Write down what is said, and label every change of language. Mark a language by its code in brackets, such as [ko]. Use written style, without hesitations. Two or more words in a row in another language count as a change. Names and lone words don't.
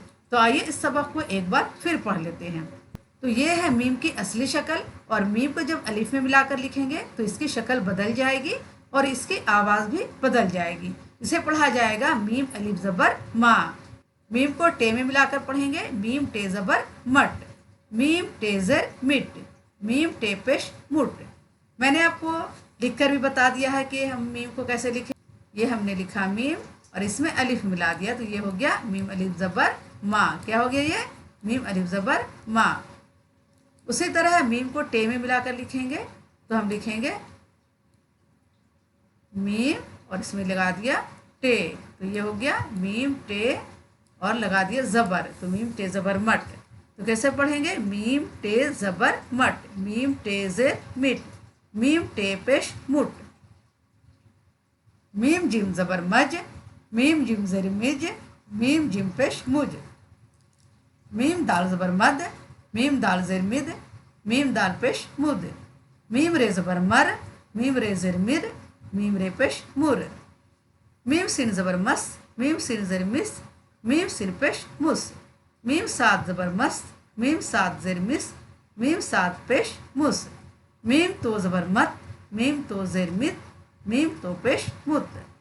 [hi] तो आइए इस सबक को एक बार फिर पढ़ लेते हैं। तो ये है मीम की असली शक्ल, और मीम को जब अलिफ में मिलाकर लिखेंगे तो इसकी शक्ल बदल जाएगी और इसकी आवाज़ भी बदल जाएगी। इसे पढ़ा जाएगा मीम अलिफ ज़बर मा। मीम को टे में मिलाकर पढ़ेंगे, मीम टे ज़बर मट, मीम टे ज़र मिट, मीम टे पेश मुट। मैंने आपको लिखकर भी बता दिया है कि हम मीम को कैसे लिखें। ये हमने लिखा मीम और इसमें अलिफ मिला दिया, तो ये हो गया मीम अलिफ ज़बर मा। क्या हो गया ये? मीम अलिफ ज़बर मा। उसी तरह मीम को टे में मिलाकर लिखेंगे, तो हम लिखेंगे मीम और इसमें लगा दिया टे, तो ये हो गया मीम टे और लगा दिया ज़बर, तो मीम टे ज़बर मट। तो कैसे पढ़ेंगे? मीम टे ज़बर मट, मीम टे ज़ेर मिट, मीम टे पेश मुट, मीम जिम ज़बर मज, मीम जिम ज़ेर मिज, मीम जिम पेश मुज, मीम दाल ज़बर मद, मीम दाल ज़ेर मिद, मीम दाल पेश मुद, मीम रे ज़बर मर, मीम रे ज़ेर मिद, मीम रे पेश मुर, मीम सिन ज़बर मस, मीम सिन ज़ेर मिस, मीम सिर पेश मुस, मीम सात ज़बर मस, मीम सात ज़ेर मिस, मीम सात पेश मुस, मीम तो ज़बर मत, मीम तो ज़ेर मित, मीम तो पेश मुत।